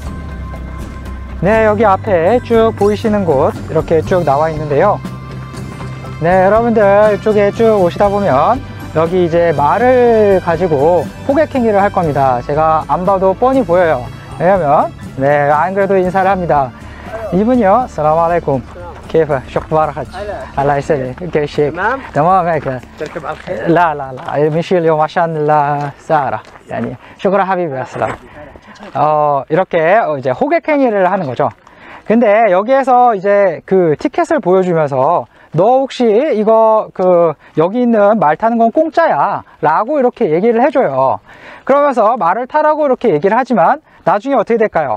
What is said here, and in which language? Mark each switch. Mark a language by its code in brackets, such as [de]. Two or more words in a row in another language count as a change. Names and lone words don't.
[ko] 네, 여기 앞에 쭉 보이시는 곳 이렇게 쭉 나와 있는데요. 네, 여러분들 이쪽에 쭉 오시다 보면 여기 이제 말을 가지고 호객행위를 할 겁니다. 제가 안 봐도 뻔히 보여요. 왜냐면 안 그래도 인사를 합니다. 이분이요, [ar] سلام عليكم. كيف شو اخبارك؟ الله يسلمك كيف شيك؟ تمام هيك لا لا لا مشي اليوم عشان السهرة يعني شكرا حبيبي السلام. [ko] 이렇게 이제 호객행위를 하는 거죠. 근데 여기에서 이제 그 티켓을 보여주면서 너 혹시 이거 여기 있는 말 타는 건 공짜야 라고 이렇게 얘기를 해줘요. 그러면서 말을 타라고 이렇게 얘기를 하지만 나중에 어떻게 될까요?